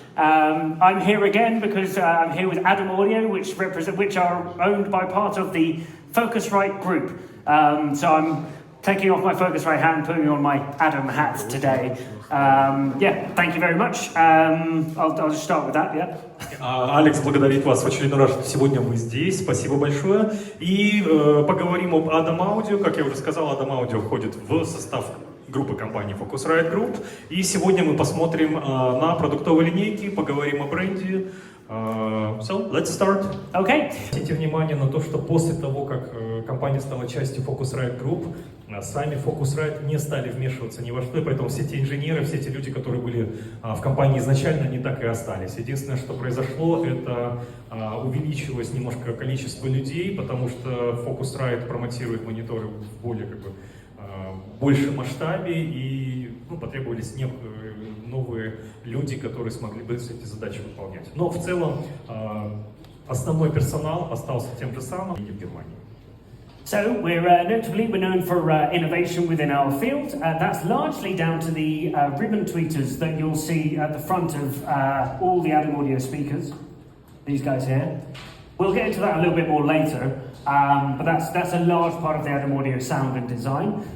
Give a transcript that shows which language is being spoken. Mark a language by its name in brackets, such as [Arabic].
[English] I'm here again because I'm here with Adam Audio, which are owned by part of the Focusrite group. So I'm taking off my Focusrite hat and putting on my Adam hat today. Thank you very much. I'll just start with that, yeah. [Russian] Алекс благодарит вас в очередной раз, что сегодня мы здесь. Спасибо большое. И поговорим об Adam Audio. Как я уже сказал, Adam Audio входит в состав группы компании Focusrite Group. И сегодня мы посмотрим на продуктовые линейки, поговорим о бренде. [English] So, let's start. Okay. [Russian] Обратите внимание на то, что после того, как компания стала частью Focusrite Group, сами Focusrite не стали вмешиваться ни во что, и поэтому все те инженеры, все те люди, которые были в компании изначально, они так и остались. Единственное, что произошло, это увеличилось немножко количество людей, потому что Focusrite промотирует мониторы в более большем масштабе, и потребовались новые люди, которые смогли бы эти задачи выполнять. Но в целом основной персонал остался тем же самым и в Германии. [English] So we're known for innovation within our field. That's largely down to the ribbon tweeters that you'll see at the front of all the Adam Audio speakers. These guys here. We'll get into that a little bit more later, but that's a large part of the Adam Audio sound and design.